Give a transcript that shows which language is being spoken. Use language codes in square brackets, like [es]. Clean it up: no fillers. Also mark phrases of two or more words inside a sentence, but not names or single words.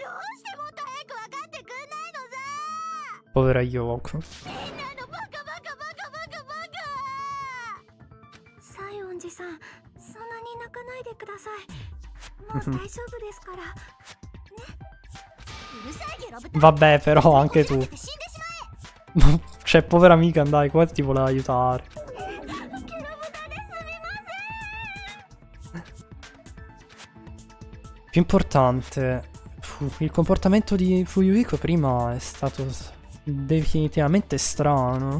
[ja] どうしてもっと早く分かってくんないのさ。 [it] Povera Yoko. [ja] みんなのバカバカバカバカバカ。西園寺さん、そんなに泣かないでください。もう大丈夫ですから。ね。うるさいゲロ豚。 [it] Vabbè, però anche tu. Cioè, povera amica, dai, qua ti voleva aiutare. Più importante, il comportamento di Fuyuhiko prima è stato definitivamente strano.